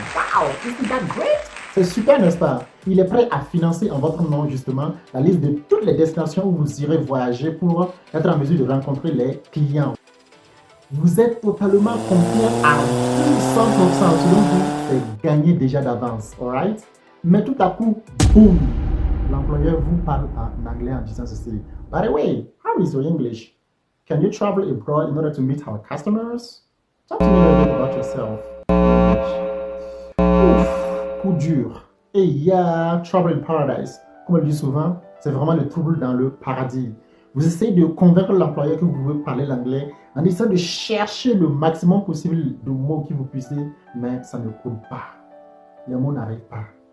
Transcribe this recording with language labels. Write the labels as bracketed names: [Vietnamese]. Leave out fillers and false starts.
[English] Wow, isn't that great? [French] C'est super, n'est-ce pas? Il est prêt à financer en votre nom, justement, la liste de toutes les destinations où vous irez voyager pour être en mesure de rencontrer les clients. Vous êtes totalement confiant à 200%, selon vous, c'est gagné déjà d'avance, alright? Mais tout à coup, boum, l'employeur vous parle en anglais en disant ceci. [English] By the way, how is your English? Can you travel abroad in order to meet our customers? Talk to me a little bit about yourself. [French] Ouf, coup dur. Et il y a Trouble in Paradise. Comme on le dit souvent, c'est vraiment le trouble dans le paradis. Vous essayez de convaincre l'employeur que vous pouvez parler l'anglais en essayant de chercher le maximum possible de mots que vous puissiez, mais ça ne coule pas. Les mots n'arrivent pas.